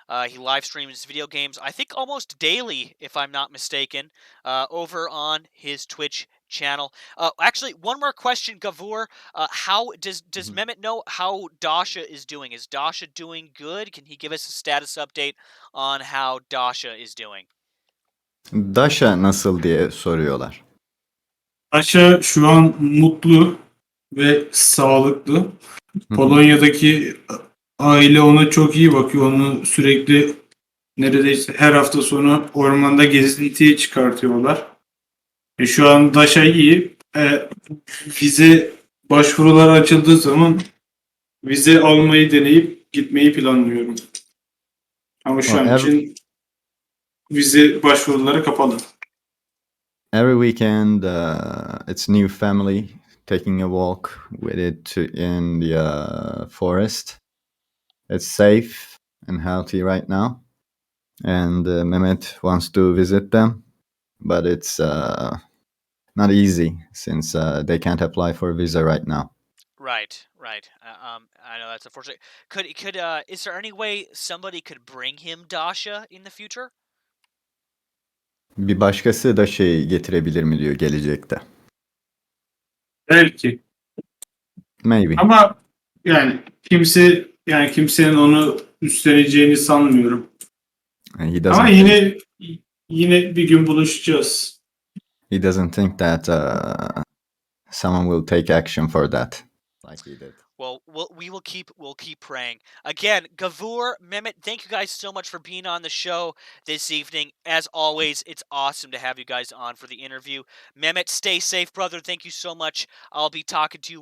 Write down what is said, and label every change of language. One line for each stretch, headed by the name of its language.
English: He live streams video games, I think almost daily, if I'm not mistaken, over on his Twitch channel. Actually, one more question, Gavur. How does Mehmet know how Dasha is doing? Is Dasha doing good? Can he give us a status update on how Dasha is doing?
Turkish: Dasha nasıl diye soruyorlar. Aşa şu an mutlu ve sağlıklı. Polonya'daki aile ona çok iyi bakıyor. Onu sürekli neredeyse her hafta sonu ormanda gezintiye çıkartıyorlar. Şu an Daşa iyi. Vize başvurular açıldığı zaman vize almayı deneyip gitmeyi planlıyorum. Ama şu an için vize başvuruları kapalı.
English: Every weekend, it's new family taking a walk with it in the forest. It's safe and healthy right now, and Mehmet wants to visit them, but it's not easy since they can't apply for a visa right now. Right. I know that's unfortunate. Could is there any way somebody could bring him Dasha in the future?
Turkish: Bir başkası da şey getirebilir mi diyor gelecekte. Belki.
English: Maybe.
Turkish: Ama yani kimsenin onu üstleneceğini sanmıyorum.
English: He
Turkish: Ama
English: doesn't think
Turkish: yine bir gün buluşacağız.
English: he doesn't think that someone will take action for that like he did. Well, we'll keep praying. Again, Gavur, Mehmet, thank you guys so much for being on the show this evening. As always, it's awesome to have you guys on for the interview. Mehmet, stay safe, brother. Thank you so much. I'll be talking to you.